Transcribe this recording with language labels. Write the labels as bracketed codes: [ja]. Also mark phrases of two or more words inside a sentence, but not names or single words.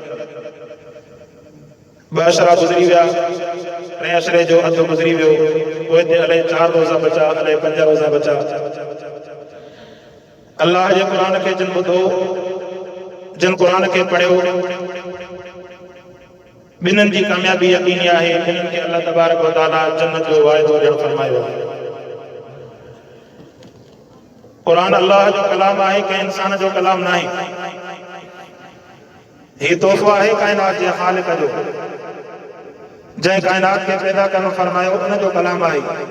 [sd] 2 अशरा गुज़री विया, 3 अशरे जो अधु गुज़री वियो, पोइ ते अलाए 4 रोज़ा बचा, अलाए 5 रोज़ा बचा। अल्लाह जे क़ुरान खे जिन ॿुधो, जिन क़ुरान खे पढ़ियो, ॿिन्हिनि जी कामयाबी यकीनी आहे। ॿिन्हिनि खे अल्लाह [ar] تبارك وتعالى [sd] जन्नत जो वाइदो ॾियणु फरमायो आहे। कुरान अल्लाह जो कलाम आहे, कंहिं इंसान जो कलाम न आहे। ही तोहफ़ो आहे कायनात जे ख़ालिक़ जो, जंहिं कायनात खे पैदा करणु फरमायो उन जो कलाम आहे।